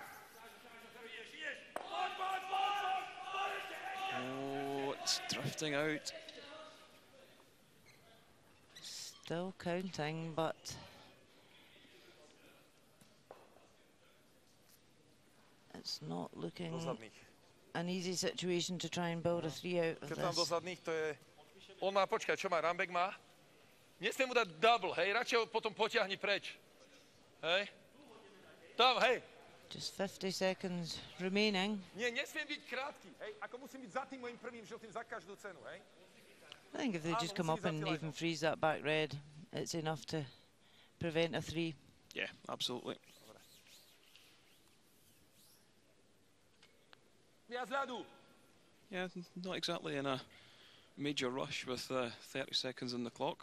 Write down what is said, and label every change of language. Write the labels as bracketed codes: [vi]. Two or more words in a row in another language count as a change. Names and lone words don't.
[en] Oh, it's drifting out. Still counting, but it's not looking an easy situation to try and build a 3 out of [sk] Tam do [en] this. [sk] zadných, to je... On má, počkaj, čo má, Rambek má? Nesmie mu dať double, hej, radšej ho potom potiahni preč. Hej? Tam, hej. [en] Just 50 seconds remaining. [sk] Nie, nesmiem byť krátky, hej, ako musím byť za tým mojím prvým žltým za každú cenu, hej. [en] I think if they just come up and even freeze that back red, it's enough to prevent a 3. Yeah, absolutely. Yeah, not exactly in a major rush with 30 seconds on the clock.